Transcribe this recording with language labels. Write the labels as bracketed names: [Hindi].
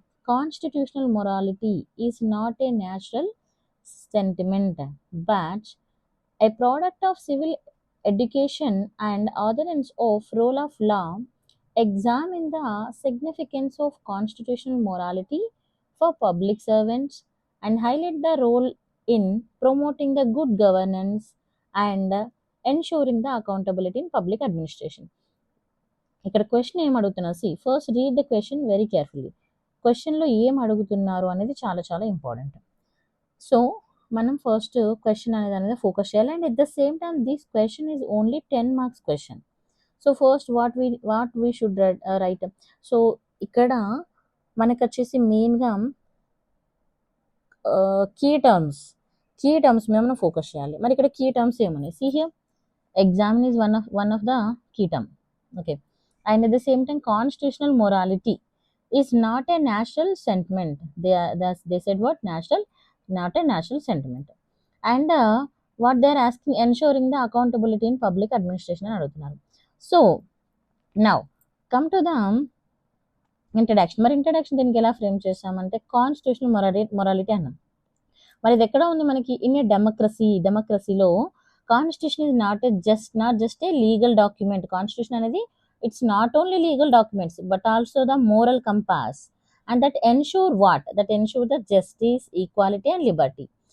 [English] Constitutional morality is not a natural sentiment, but a product of civil education and adherence of rule of law. Examine the significance of constitutional morality for public servants and highlight the role in promoting the good governance and ensuring the accountability in public administration. [Telugu] ఇక్కడ question ఏం అడుగుతున్నారు, [English] See first read the question very carefully. [Telugu] క్వశ్చన్లో ఏం అడుగుతున్నారు అనేది చాలా చాలా important. So మనం ఫస్ట్ క్వశ్చన్ అనేది ఫోకస్ చేయాలి. [English] And at the same time this question is only 10 marks question. So first what we should write. So [Telugu] ఇక్కడ మనకు వచ్చేసి మెయిన్గా కీ టర్మ్స్ మీద మనం ఫోకస్ చేయాలి. మరి ఇక్కడ key terms ఏమన్నాయి? [English] See here exam is one of the key term. Okay, and at the same time constitutional morality is not a national sentiment. They said what? not a natural sentiment. And what they are asking, ensuring the accountability in public administration [Telugu] అని అడుగుతున్నారు. [English] So now come to the introduction. [Telugu] మరి introduction దీనికి ఎలా frame చేస్తామంటే constitutional morality అన్నాం. మరి ఇది ఎక్కడ ఉంది మనకి? [English] In a డెమోక్రసీలో constitution is not just a legal document. Constitution అనేది it's not only legal documents but also the moral compass. And that ensure what? That ensure the justice, equality and liberty.